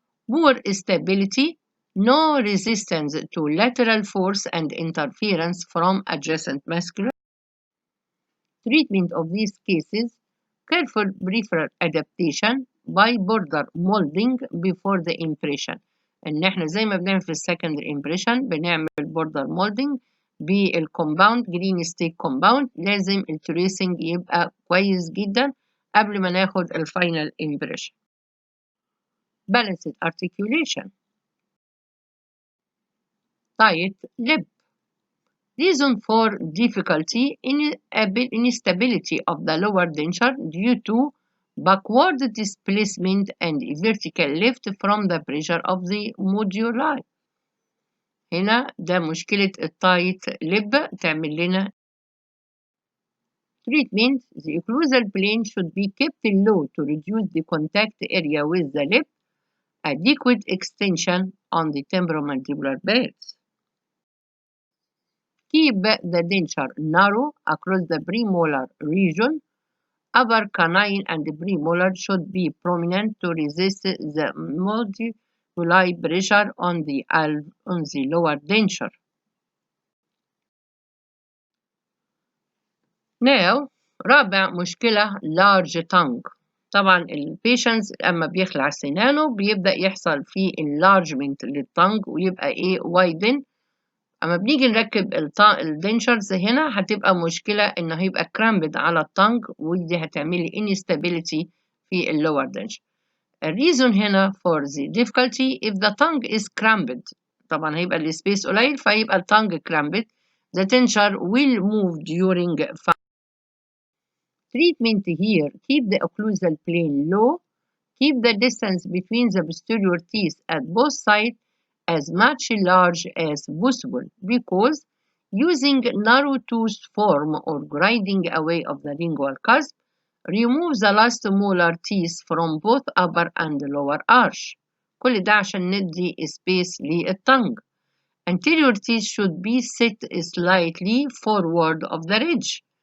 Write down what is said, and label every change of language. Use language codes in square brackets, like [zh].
[en] Poor stability, no resistance to lateral force and interference from adjacent muscular. Treatment of these cases, careful peripheral adaptation by border molding before the impression. [ar] ان احنا زي ما بنعمل في السكندري امبريشن بنعمل border molding بالكومباوند جرين ستيك كومباوند. لازم التريسنج يبقى كويس جدا قبل ما ناخد الفاينل امبريشن. [en] Balanced articulation. Tight lip. Reason for difficulty instability of the lower denture due to backward displacement and vertical lift from the pressure of the moduli. [ar] هنا ده مشكلة التايت لب تعمل لنا. [en] Treatment, the occlusal plane should be kept low to reduce the contact area with the lip. Adequate extension on the temporomandibular beds. Keep the denture narrow across the premolar region. Upper canine and premolar should be prominent to resist the moduli pressure on the lower denture. Now, [ar] رابع مشكلة [en] large tongue. [ar] طبعا البيشنز اما بيخلع سنانه بيبدأ يحصل فيه enlargement للتانج ويبقى ايه widen. اما بنيجي نركب الدنشرز هنا هتبقى مشكلة ان هيبقى cramped على التانج ودي هتعملي instability في اللور دنشر. الريزون هنا [en] for the difficulty if the tongue is cramped [ar] طبعا هيبقى السبيس قليل فهيبقى التانج cramped. [en] The denture will move during treatment here. Keep the occlusal plane low. Keep the distance between the posterior teeth at both sides as much large as possible because using narrow tooth form or grinding away of the lingual cusp remove the last molar teeth from both upper and lower arch. [ar] كل ده عشان ندي space للtongue. [en] Anterior teeth should be set slightly forward of the ridge.